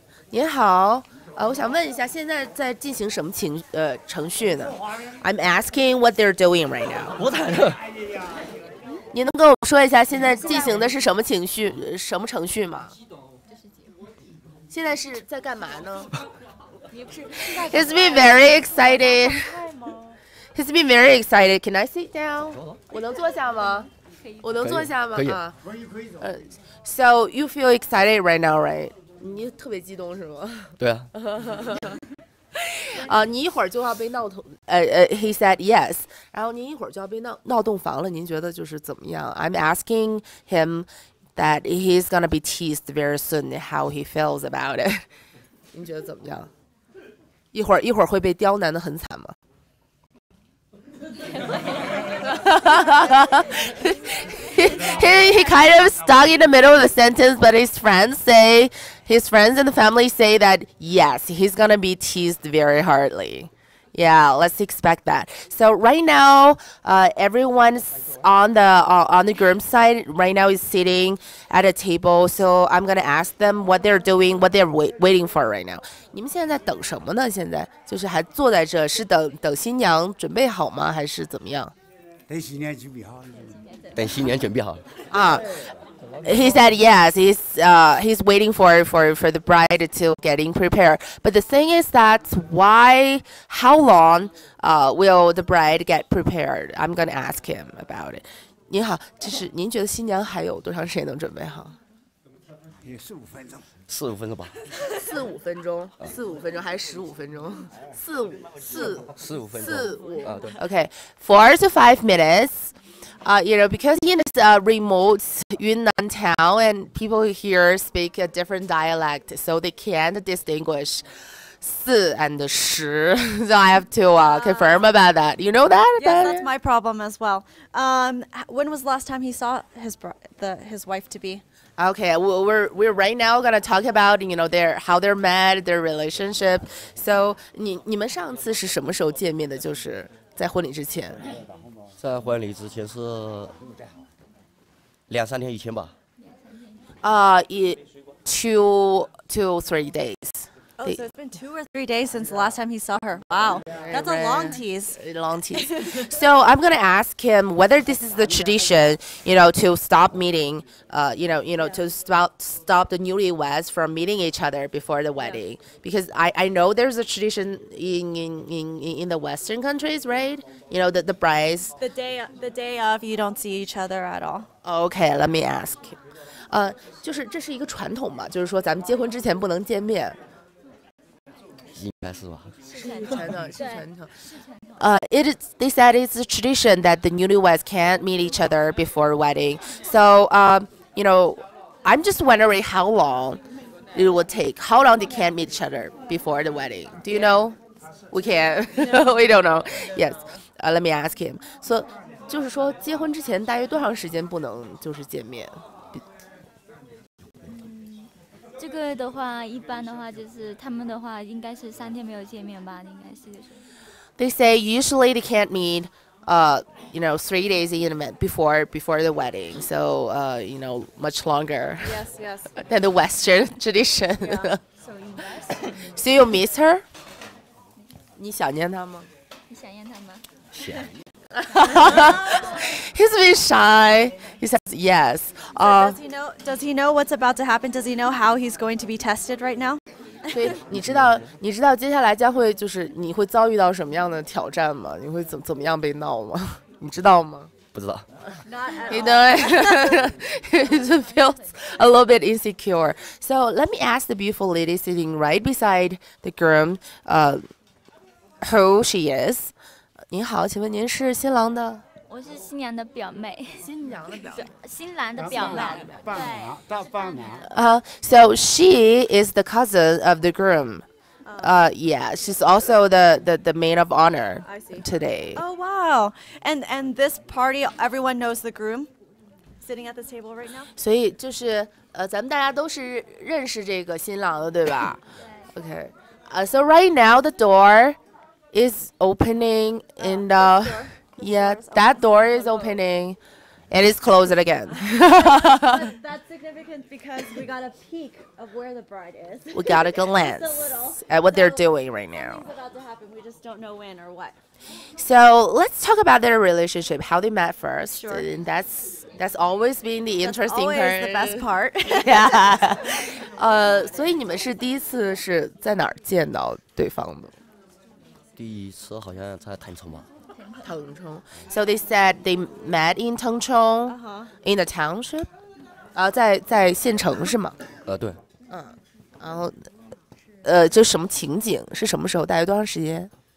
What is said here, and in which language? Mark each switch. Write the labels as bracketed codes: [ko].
[zh] 你好，我想问一下，现在在进行什么程序呢 ？ [en] I'm asking what they're doing right now. [zh] 你能跟我说一下现在进行的是什么程序吗？现在是在干嘛呢 ？ [en] He's been very excited. He's been very excited. Can I sit down? [zh] 我能坐下吗？我能坐下吗？可以。啊。 [en] So you feel excited right now, right? [zh] 你特别激动是吗？对啊。你一会儿就要被闹痛， [en] he said yes， [zh] 然后您一会儿就要被闹洞房了，您觉得就是怎么样 ？ [en] I'm asking him that he's gonna be teased very soon. How he feels about it？ [zh] 您觉得怎么样？一会儿会被刁难的很惨吗？ [en] he kind of stuck in the middle of the sentence, but his friends and the family say that yes, he's gonna be teased very hardly. Yeah, let's expect that. So right now, everyone's on the groom's side. Right now is sitting at a table. So I'm gonna ask them what they're doing, what they're waiting for right now. [zh] 你们现在在等什么呢？现在就是还坐在这，是等新娘准备好吗？还是怎么样？等新娘准备好。等新娘准备好。 [en] 啊。He said yes. He's waiting for the bride to getting prepared. But the thing is that how long will the bride get prepared? I'm gonna ask him about it. [zh] 您好，就是您觉得新娘还有多长时间能准备好？也15分钟。 15分钟吧。 4-5分钟，4-5分钟还是15分钟？15分钟。 [en] 4-5。 啊，对。Okay, 4 to 5 minutes. Because he is a remote Yunnan town and people here speak a different dialect, so they can't distinguish 4 and 10. So I have to confirm about that. You know that? Yes, that's my problem as well. When was the last time he saw his wife to be? Okay, we're right now gonna talk about how they're met, their relationship. [zh] So 你们上次是什么时候见面的？就是在婚礼之前。在婚礼之前是2-3天以前吧。 [en] 2 to 3 days. Oh, so it's been 2 or 3 days since the last time he saw her. Wow, that's a long tease. Long tease. So I'm gonna ask him whether this is the tradition, to stop meeting, to stop the newlyweds from meeting each other before the wedding. Because I know there's a tradition in the Western countries, right? The brides. The day of, you don't see each other at all. Okay, let me ask. [zh] 就是这是一个传统嘛，就是说咱们结婚之前不能见面。应该是吧？是传统。 [en] They said it's a tradition that the newlyweds can't meet each other before wedding. So, I'm just wondering how long it would take. How long they can't meet each other before the wedding? Do you know? We can't. We don't know. Yes. Let me ask him. [zh] So, 就是说结婚之前大约多长时间不能就是见面？这个的话，一般的话就是他们的话，应该是3天没有见面吧，应该是。 [en] They say usually they can't meet, 3 days intimate before the wedding. So, much longer. Yes. Than the Western tradition. Yeah. So in West. So you miss her? [zh] 你想念她吗？你想念她吗？想。 [en] He's been shy. He says yes. Does he know what's about to happen? Does he know how he's going to be tested right now? [zh] 所以你知道接下来将会就是你会遭遇到什么样的挑战吗？你会怎么样被闹吗？你知道吗？不知道。 [en] He feels a little bit insecure. So let me ask the beautiful lady sitting right beside the groom, who she is. [zh] 您好，请问您是新郎的？我是新娘的表妹。新娘的表妹。新郎的表妹。 [en] So she is the cousin of the groom. Yeah, she's also the maid of honor today. Oh wow! And this party, everyone knows the groom sitting at this table right now. [zh] 所以就是咱们大家都是认识这个新郎的，对吧？Okay. [en] So right now the door is opening and that door is opening and it's closed again. That's significant because we got a peek of where the bride is. We got a glance at what they're doing right now. Something's about to happen. We just don't know when or what. So let's talk about their relationship, how they met first. Sure. And that's always been the interesting part. Always the best part. Yeah. [zh] 所以你们是第一次是在哪儿见到对方的？第一次好像在腾冲吧。腾冲。 [en] So they said they met in 腾冲 in the township. [zh] 在县城是吗？对。然后这什么情景？是什么时候？大约多长时间